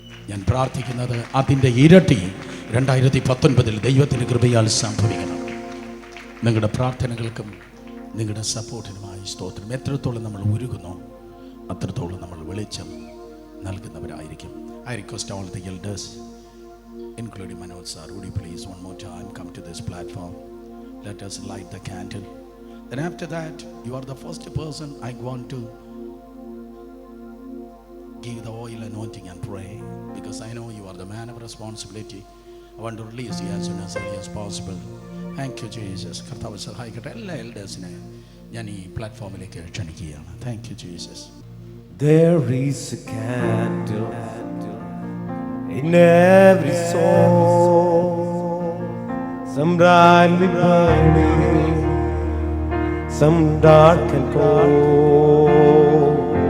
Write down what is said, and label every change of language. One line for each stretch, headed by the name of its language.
Malayalam: ഞാൻ പ്രാർത്ഥിക്കുന്നത് അതിൻ്റെ ഇരട്ടി 2019 ദൈവത്തിൻ്റെ കൃപയാൽ സംഭവിക്കണം. നിങ്ങളുടെ പ്രാർത്ഥനകൾക്കും നിങ്ങളുടെ സപ്പോർട്ടിനുമായി സ്തോത്രം. എത്രത്തോളം നമ്മൾ ഉരുകുന്നോ അത്രത്തോളം നമ്മൾ വെളിച്ചം നൽകുന്നവരായിരിക്കും.
English: I request all the elders, including Manoj sir, would you please one more time come to this platform? Let us light the candle. Then after that, you are the first person I want to give the oil anointing and pray, because I know you are the man of responsibility. I want to release you as soon as early as possible. Thank you Jesus.
Malayalam: കർത്താവ് സഹായിക്കട്ടെ. എല്ലാ എൽഡേഴ്സിനെ ഞാൻ ഈ പ്ലാറ്റ്ഫോമിലേക്ക് ക്ഷണിക്കുകയാണ്.
English: Thank you Jesus. There is a candle in every soul, some brightly burning, some dark and cold.